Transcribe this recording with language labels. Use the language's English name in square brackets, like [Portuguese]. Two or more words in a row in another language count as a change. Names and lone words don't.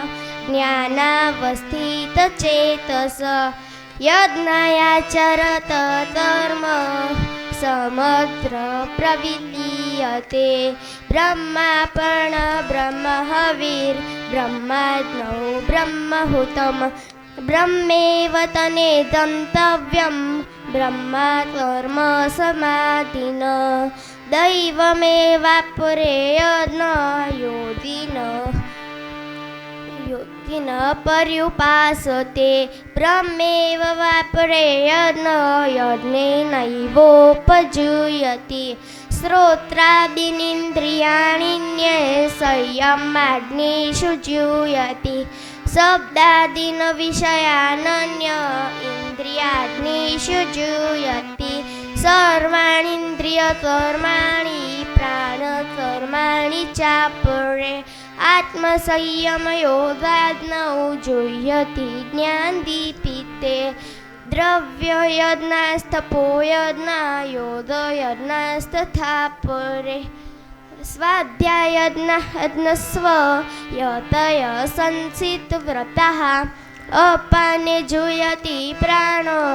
[Sanskrit] જ્ઞાનાવસ્થિતચેતસ યજ્ઞાયાચરત કર્મ સમગ્ર પ્રવિલીયતે બ્રહ્માપર્ણ બ્રહ્મહવિર બ્રહ્માગ્નૌ બ્રહ્મહુતમ બ્રહ્મેવ તને ગંતવ્યમ બ્રહ્મા કર્મ સમાધિન દૈવમેવાપરે યોગિન पर्युपासते ब्रह्मेव वापरे यज्ञेनैवोपजुयति श्रोत्रादीनिन्द्रियाणि संयमाग्निषु जुह्यति शब्दादीन विषयानन्य इन्द्रियाग्निषु जुह्यति सर्वाणीन्द्रियकर्माणि प्राणकर्माणि चापरे आत्मसंयमयोगाग्नौ जुह्यति ज्ञानदीपिते દ્રવ્યયજ્ઞાસ્થપોયજ્ઞા યોગયજ્ઞાસ્તથા પરે સ્વાધ્યાયજ્ઞસ્વ યતય સંસિત વ્રતઃ અપાને જુયતિ પ્રાણો